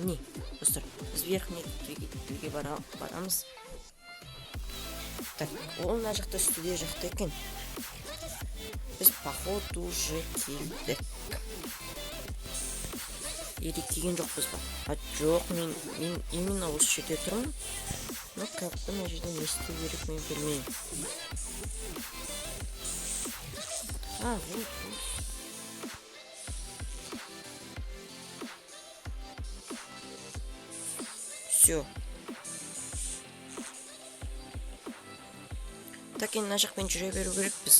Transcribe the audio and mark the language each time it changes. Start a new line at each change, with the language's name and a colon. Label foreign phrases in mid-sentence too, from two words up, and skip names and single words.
Kazakh: Міне, достар, біз верхний двигге барамыз. Так, ол мына жақта студия жақта екен. Біз
Russian: походу уже
Kazakh: келдік. Или келген жоқпыз ба? Жоқ, мен именно осы жерде тұрмын.
Russian: Но как-то
Kazakh: мына жерде не істеу керек, мен білмеймін.
Russian: Вот. Все.
Kazakh: Так, енді мына жақпен жүре беру керекпіз.